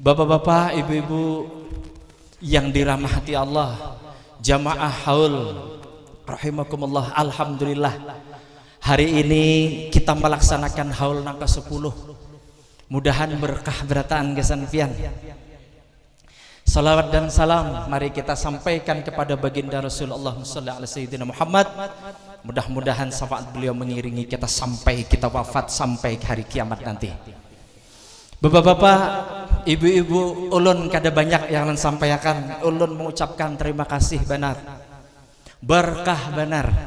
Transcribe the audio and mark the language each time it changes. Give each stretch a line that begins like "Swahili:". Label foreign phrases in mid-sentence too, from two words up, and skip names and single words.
Indonesian: Bapak-bapak, ibu-ibu yang dirahmati Allah, jamaah haul rahimakumullah, alhamdulillah hari ini kita melaksanakan haul nang ke-10.
Banjar: Mudahan berkah berataan gesan pian.
Indonesian: Salawat dan salam mari kita sampaikan kepada baginda Rasulullah
Arabic: صلى الله عليه وسلم
Indonesian: Muhammad. Mudah-mudahan syafaat beliau mengiringi kita sampai kita wafat, sampai hari kiamat nanti.
Banjar: Bapak-bapak, ibu-ibu, ulun kada banyak yang sampaikan. Ulun mengucapkan terima kasih benar, berkah benar.